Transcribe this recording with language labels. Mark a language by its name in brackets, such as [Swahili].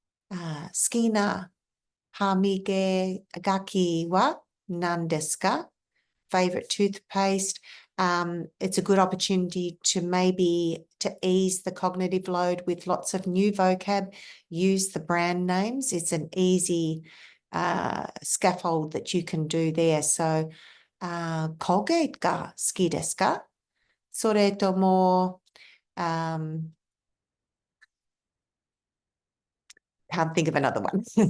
[Japanese] 好きな歯磨きは何ですか? [English] Favorite toothpaste. It's a good opportunity to maybe to ease the cognitive load with lots of new vocab. Use the brand names. It's an easy scaffold that you can do there. [Japanese] So, Colgate が好きですか? それとも、 [English] can't think of another one.